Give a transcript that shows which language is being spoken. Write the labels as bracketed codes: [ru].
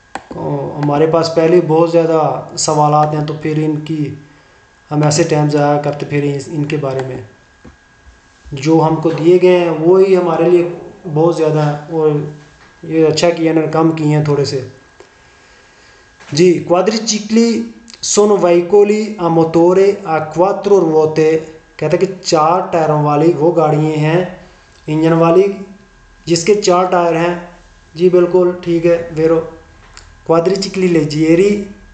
[hi] हमारे पास पहले बहुत ज़्यादा सवालात हैं, तो फिर इनकी हम ऐसे टाइम ज़ाया करते फिर इनके बारे में जो हमको दिए गए हैं वो ही हमारे लिए बहुत ज़्यादा है। और ये अच्छा किया ना, कम किए हैं थोड़े से जी। [it] quadricicli sono veicoli a motore a 4 ruote। [hi] कहता है कि 4 टायरों वाली वो गाड़ियाँ हैं इंजन वाली जिसके 4 टायर हैं। जी बिल्कुल ठीक है, वेरो। quadricicli leggeri